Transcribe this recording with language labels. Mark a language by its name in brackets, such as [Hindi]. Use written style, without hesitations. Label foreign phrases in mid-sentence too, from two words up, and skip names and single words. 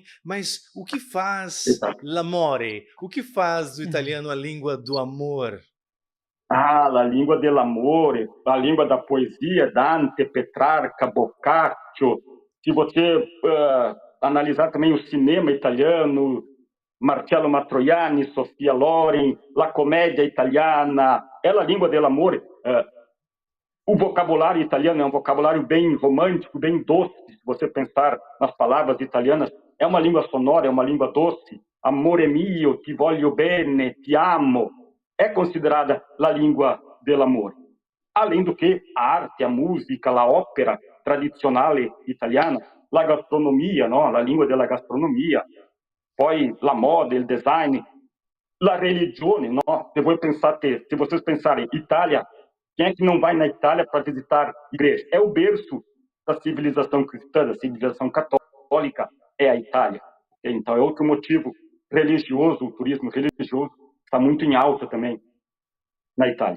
[Portuguese] Mas o que faz l'amore? O que faz do italiano a língua do amor? [Italian] La língua dell'amore, [Portuguese] a língua da poesia, Dante, Petrarca, Boccaccio. Se você analisar também o cinema italiano, Marcello Mastroianni, Sofia Loren, [Italian] la commedia italiana, [Portuguese] é a língua dell'amore. O vocabulário italiano é um vocabulário bem romântico, bem doce. Se você pensar nas palavras italianas, é uma língua sonora, é uma língua doce. [Italian] Amore mio, ti voglio bene, ti amo. [Portuguese] É considerada a língua dell'amore. Além do que a arte, a música, a ópera tradicional italiana, a gastronomia, no? [Italian] A língua della gastronomia, poi la moda, il design, la religione, no? [Portuguese] Se vocês pensarem Itália, quem é que não vai na Itália para visitar igreja? É o berço da civilização cristã, da civilização católica, é a Itália. Então é outro motivo religioso, o turismo religioso está muito em alta também na Itália.